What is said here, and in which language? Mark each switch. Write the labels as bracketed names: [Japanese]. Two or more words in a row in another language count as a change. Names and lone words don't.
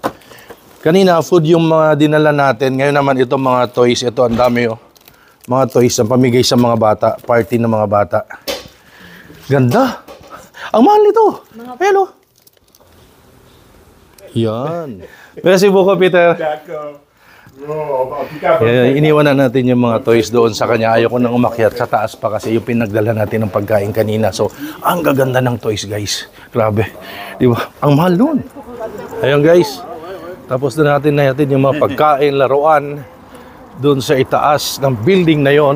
[Filipino] Kanina food yung mga dinala natin. Ngayon naman itong mga toys. Ito ang dami, oh. Mga toys ang pamigay sa mga bata. Party ng mga bata. Ganda. Ang mahal nito. Ayan, oh. Yan. [French] Merci beaucoup, Peter. D'accord. Oh, en tout cas, [Filipino] Iniwan na natin yung mga toys doon sa kanya. Ayoko nang umakyat sa taas pa kasi yung pinagdala natin ng pagkain kanina. So, ang gaganda ng toys, guys. Grabe. Di ba? Ang mahal doon. Ayun, guys. Tapos na natin yung mga pagkain, laruan doon sa itaas ng building na yon.